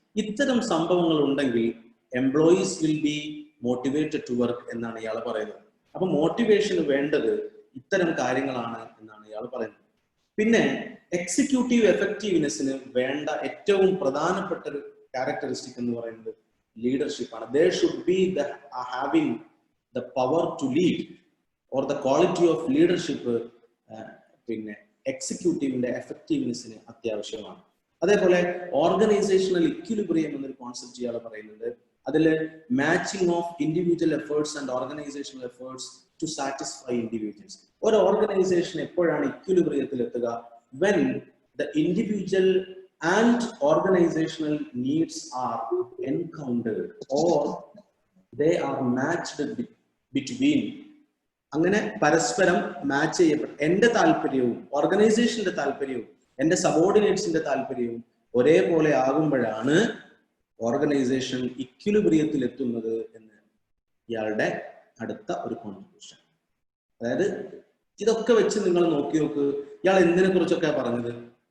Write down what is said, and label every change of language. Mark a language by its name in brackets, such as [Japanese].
[Malayalam] ഇത്തരം സംഭവങ്ങൾ ഉണ്ടെങ്കിൽ [English] employees will be motivated to work [Malayalam] എന്നാണ് ഇയാൾ പറയുന്നത്. അപ്പൊ മോട്ടിവേഷന് വേണ്ടത് ഇത്തരം കാര്യങ്ങളാണ് എന്നാണ് ഇയാൾ പറയുന്നത്. പിന്നെ എക്സിക്യൂട്ടീവ് എഫക്റ്റീവ്നെസ്സിന് വേണ്ട ഏറ്റവും പ്രധാനപ്പെട്ട ഒരു ക്യാരക്ടറിസ്റ്റിക് എന്ന് പറയുന്നത് ലീഡർഷിപ്പ് ആണ്. [English] There should be having the power to lead or the quality of leadership [Malayalam] പിന്നെ എക്സിക്യൂട്ടീവിന്റെ എഫക്റ്റീവ്നെസ്സിന് അത്യാവശ്യമാണ്. അതേപോലെ ഓർഗനൈസേഷണൽ ഇക്വിലിബ്രിയം എന്നൊരു കോൺസെപ്റ്റ് ഇയാൾ പറയുന്നുണ്ട്. [English] അതിൽ matching of individual efforts and organisational efforts to satisfy individuals. [Malayalam] ഒരു ഓർഗനൈസേഷൻ എപ്പോഴാണ് ഇക്വിലിബ്രിയത്തിൽ എത്തുക? [English] when the individual and organizational needs are encountered or they are matched between. [Malayalam] അങ്ങനെ പരസ്പരം മാച്ച് ചെയ്യപ്പെടും. എന്റെ താല്പര്യവും ഓർഗനൈസേഷന്റെ താല്പര്യവും എന്റെ സബോർഡിനേറ്റ്സിന്റെ താല്പര്യവും ഒരേപോലെ ആകുമ്പോഴാണ് ഓർഗനൈസേഷൻ ഇക്വിലിബ്രിയത്തിൽ എത്തുന്നത് എന്ന് ഇയാളുടെ അടുത്ത ഒരു കോൺട്രിബ്യൂഷൻ. അതായത് ഇതൊക്കെ വെച്ച് നിങ്ങൾ നോക്കി നോക്ക്, ഇയാൾ എന്തിനെ കുറിച്ചൊക്കെ പറഞ്ഞത്?